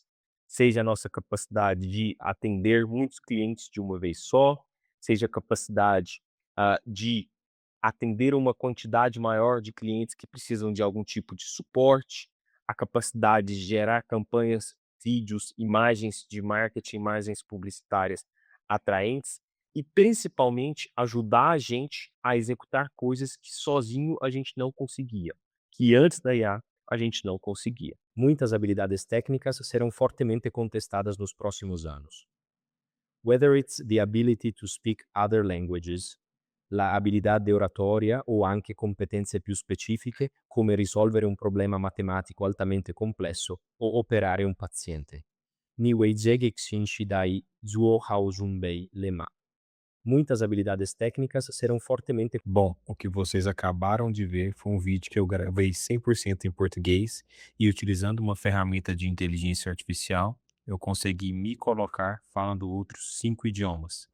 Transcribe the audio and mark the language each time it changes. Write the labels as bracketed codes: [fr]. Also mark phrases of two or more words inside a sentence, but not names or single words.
[pt] Seja a nossa capacidade de atender muitos clientes de uma vez só, seja a capacidade de atender uma quantidade maior de clientes que precisam de algum tipo de suporte, a capacidade de gerar campanhas, vídeos, imagens de marketing, imagens publicitárias atraentes e principalmente ajudar a gente a executar coisas que sozinho a gente não conseguia, que antes da IA a gente não conseguia. Muitas habilidades técnicas serão fortemente contestadas nos próximos anos. [en] Whether it's the ability to speak other languages, [it] la abilità di oratoria o anche competenze più specifiche come risolvere un problema matematico altamente complesso o operare un paziente. [zh] 你为接新时代做好准备了吗. [pt] Muitas habilidades técnicas serão fortemente. Bom, o que vocês acabaram de ver foi um vídeo que eu gravei 100% em português e utilizando uma ferramenta de inteligência artificial, eu consegui me colocar falando outros 5 idiomas.